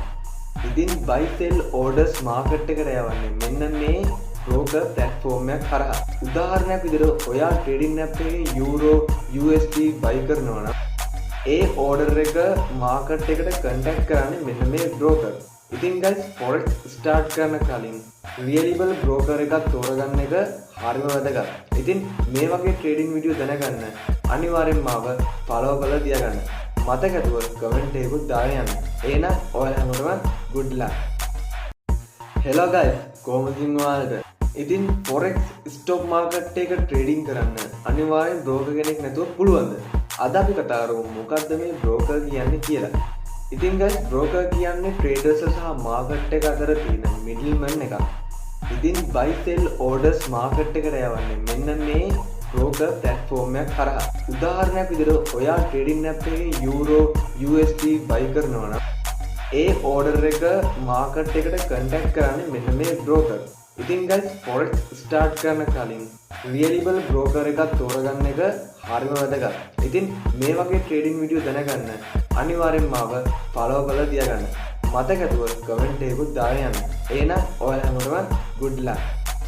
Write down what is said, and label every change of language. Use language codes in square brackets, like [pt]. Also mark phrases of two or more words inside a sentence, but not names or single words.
[si] ඉතින් [en] buy sell orders [si] market එකට යවන්නේ මෙන්න මේ [en] broker platform [si] එක කරා. උදාහරණයක් විදිහට ඔයා [en] trading app [si] එකේ [en] euro USD buy [si] කරනවා නම් ඒ order එක market එකට contact කරන්නේ මෙන්න මේ broker. ඉතින් guys [en] forex start [si] කරන කලින් [en] reliable broker [si] එකක් තෝරගන්න එක හරිම වැදගත්. ඉතින් මේ වගේ [en] trading video [si] දැනගන්න අනිවාර්යෙන් මාව follow කරලා තියාගන්න. මතක ඇතුව comment එකකුත් දාලා යන්න. එහෙනම් ඔයාලා හැමෝටම [en] good luck. Hello guys, [si] කොහොමද ඔයාලට? ඉතින් [en] forex stock market [si] එක trading කරන්න අනිවාර්යෙන් broker කෙනෙක් නැතුව පුළුවන්ද? අද අපි කතා කරමු මොකක්ද මේ broker කියන්නේ කියලා. ඉතින් [en] guys broker [si] කියන්නේ traders සහ market එක අතර තියෙන middleman එකක්. ඉතින් [en] buy sell orders [si] market එකට යවන්නේ මෙන්න මේ [en] broker platform [si] එක කරා. උදාහරණයක් විදිහට ඔයා [en] trading app [si] එකේ [en] euro USD buy [si] කරනවා නම් ඒ order එක market එකට contact කරන්නේ මෙන්න මේ broker. ඉතින් guys [en] forex start [si] කරන කලින් [en] reliable broker [si] එකක් තෝරගන්න එක හරිම වැදගත්. ඉතින් මේ වගේ [en] trading video [si] දැනගන්න අනිවාර්යෙන් මාව follow කරලා තියාගන්න. මතක ඇතුව comment එකකුත් දාලා යන්න. එහෙනම් ඔයාලා හැමෝටම [en] good luck.